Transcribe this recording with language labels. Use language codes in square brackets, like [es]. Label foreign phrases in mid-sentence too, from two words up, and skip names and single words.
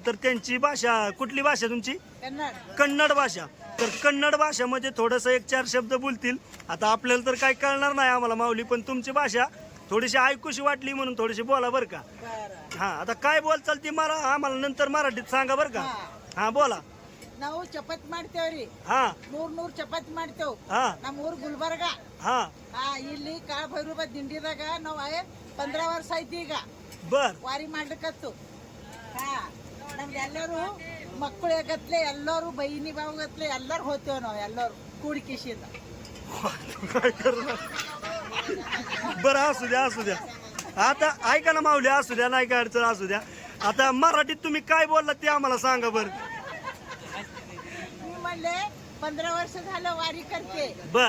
[mr] तर त्यांची भाषा कुठली भाषा तुमची? कन्नड भाषा. तर कन्नड भाषामध्ये थोडंसं 1-4 शब्द बोलतील. आता आपल्याला तर काही कळणार नाही आम्हाला माऊली, पण तुमची भाषा थोडीशी ऐकूशी वाटली म्हणून थोडीशी बोला बरं का. हा आता काय बोलचाल ती मला आम्हाला नंतर मराठीत सांगा बरं का. हा बोला. [kn] ನಾವು ಚಪಾತಿ ಮಾಡ್ತೇವ್ರಿ. ಹಾ 100 ಚಪಾತಿ ಮಾಡ್ತೇವ್. ಹಾ ನಮ್ಮ ಊರ್ ಗುಲ್ಬರ್ಗ. ಹಾ ಇಲ್ಲಿ ಕಾಳ ಭೈರವ ದಿಂಡಿದಾಗ ನಾವು 15 ವರ್ಷ ಐತಿ ಈಗ [mr] बर [kn] ವಾರಿ ಮಾಡ್ಲಿಕ್ಕತ್ತು. ನಮ್ದೆಲ್ಲರೂ ಮಕ್ಕಳು ಗತ್ಲೆ ಎಲ್ಲರೂ ಬೈನಿ ಬಾವು ಗತ್ಲೆ ಎಲ್ಲರೂ ಹೋಗ್ತೇವ್ ನಾವು ಎಲ್ಲರೂ ಕೂಡಿಕಿಸಿಂದ. [mr] बरं असू द्या असू द्या. आता ऐका ना माऊली असू द्या नाही काय अडचण असू द्या. आता मराठीत तुम्ही काय बोलला ते आम्हाला सांगा बरं. मी म्हणले 15 वर्ष झालं वारी करते. बर.